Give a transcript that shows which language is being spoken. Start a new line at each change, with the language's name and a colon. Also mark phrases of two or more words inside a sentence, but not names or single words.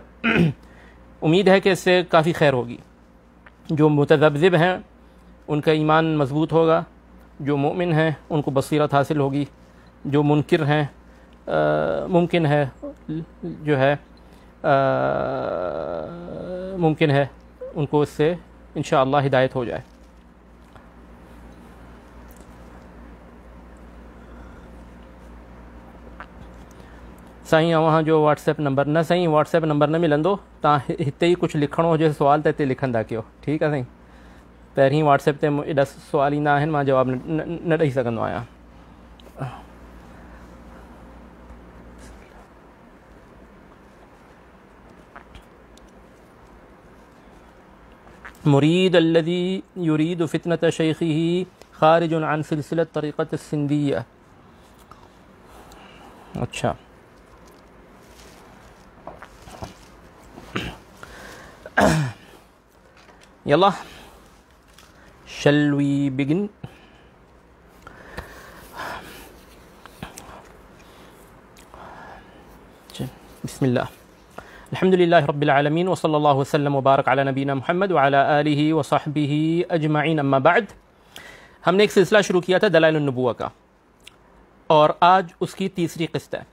Urdu: امید ہے کہ اس سے کافی خیر ہوگی. جو متذبذب ہیں ان کا ایمان مضبوط ہوگا, جو مومن ہیں ان کو بصیرت حاصل ہوگی, جو منکر ہیں ممکن ہے ان کو اس سے انشاءاللہ ہدایت ہو جائے.
Sindhi: سائیں وہاں جو واٹس ایپ نمبر نہ سائیں واٹس ایپ نمبر نہ ملندو تا ہتے ہی کچھ لکھणو جو سوال تے لکھندا کیو.
Urdu: ٹھیک ہے سائیں,
Sindhi: पहिरीं व्हाट्सएप ते एॾा सुवाल ईंदा आहिनि, मां जवाबु न ॾेई सघंदो आहियां.
Arabic: مريد الذي يريد فتنة شيخه خارج عن سلسلة طريقة السندية.
English: اچھا, يلا shall we begin?
Arabic: بسم اللہ, الحمد للہ رب العالمین وصلی اللہ وسلم وبارک علی نبینا محمد وعلی آلہ وصحبہ اجمعین.
Urdu: اما بعد, ہم نے ایک سلسلہ شروع کیا تھا دلائل النبوہ کا, اور آج اس کی تیسری قسط ہے.